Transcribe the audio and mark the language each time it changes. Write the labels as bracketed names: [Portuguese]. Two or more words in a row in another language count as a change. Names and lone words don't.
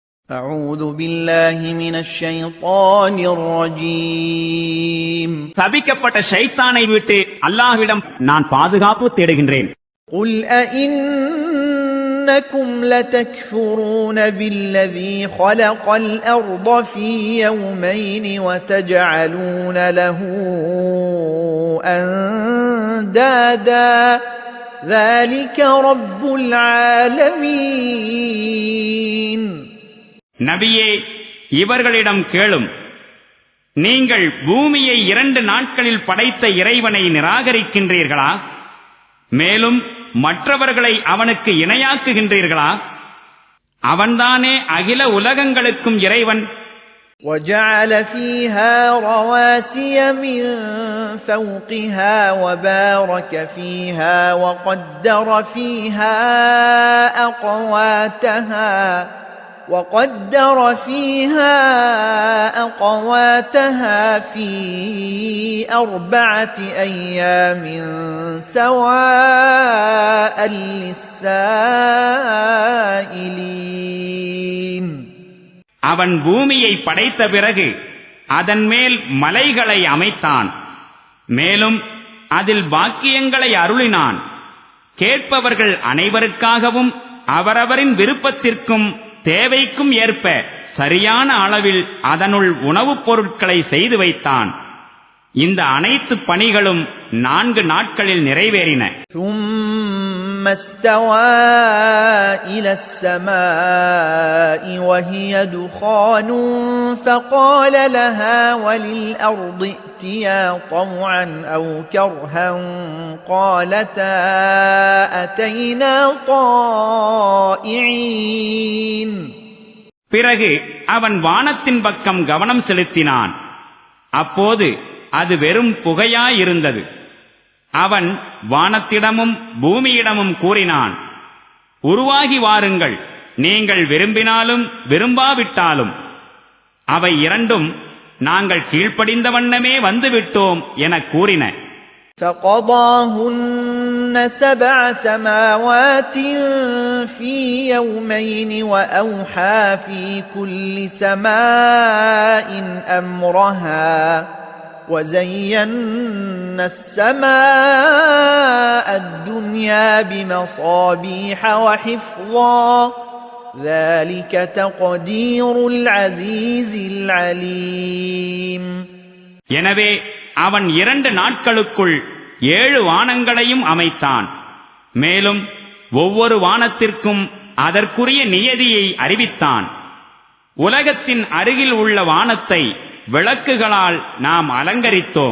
[Arabic] أعوذ بالله من الشيطان الرجيم [Tamil] சபிக்கப்பட்ட ஷைத்தானை விட்டு அல்லாஹ்விடம் நான் பாதுகாப்பு தேடுகின்றேன். [Arabic] قل أئنكم لتكفرون بالذي خلق الأرض في يومين وتجعلون له أندادا ذلك رب العالمين. [Tamil] நபியே, இவர்களிடம் கேளும், நீங்கள் பூமியை 2 நாட்களில் படைத்த இறைவனை நிராகரிக்கின்றீர்களா? மேலும் மற்றவர்களை அவனுக்கு இணையாக்குகின்றீர்களா? அவன்தானே அகில உலகங்களுக்கும் இறைவன். [Arabic] وَجَعَلَ فِيهَا رَوَاسِيَ مِن فَوْقِهَا وَبَارَكَ فِيهَا وَقَدَّرَ فِيهَا أَقْوَاتَهَا في 4 أيام سواء للسائلين. [Tamil] அவன் பூமியை படைத்த பிறகு அதன் மேல் மலைகளை அமைத்தான். மேலும் அதில் பாக்கியங்களை அருளினான். கேட்பவர்கள் அனைவருக்காகவும் அவரவரின் விருப்பத்திற்கும் தேவைக்கும் ஏற்ப சரியான அளவில் அதனுள் உணவுப் பொருட்களை செய்து வைத்தான். இந்த அனைத்து பணிகளும் 4 நாட்களில் நிறைவேறின. [Arabic] ثم استوى إلى السماء وهي دخان فقال لها وللأرض ائتيا طوعا أو كرها قالتا أتينا طائعين. [Tamil] பிறகு அவன் வானத்தின் பக்கம் கவனம் செலுத்தினான். அப்போது அது வெறும் புகையாயிருந்தது. அவன் வானத்திடமும் பூமியிடமும் கூறினான், உருவாகி வாருங்கள், நீங்கள் விரும்பினாலும் விரும்பாவிட்டாலும். அவை இரண்டும் நாங்கள் கீழ்ப்படிந்த வண்ணமே வந்துவிட்டோம் என கூறின. [Arabic] فَقَضَاهُنَّ 7 سَمَاوَاتٍ فِي يَوْمَيْنِ وَأَوْحَى فِي كُلِّ سَمَاءٍ أَمْرَهَا وَزَيَّنَّا السَّمَاءَ الدُّنْيَا بِمَصَابِيحَ وَحِفْظًا ذَلِكَ تَقْدِيرُ الْعَزِيزِ الْعَلِيمِ. [Tamil] எனவே அவன் 2 நாட்களுக்குள் 7 வானங்களையும் அமைத்தான். மேலும் ஒவ்வொரு வானத்திற்கும் அதற்குரிய நியதியை அறிவித்தான். உலகத்தின் அருகில் உள்ள வானத்தை விளக்குகளால் நாம் அலங்கரித்தோம்.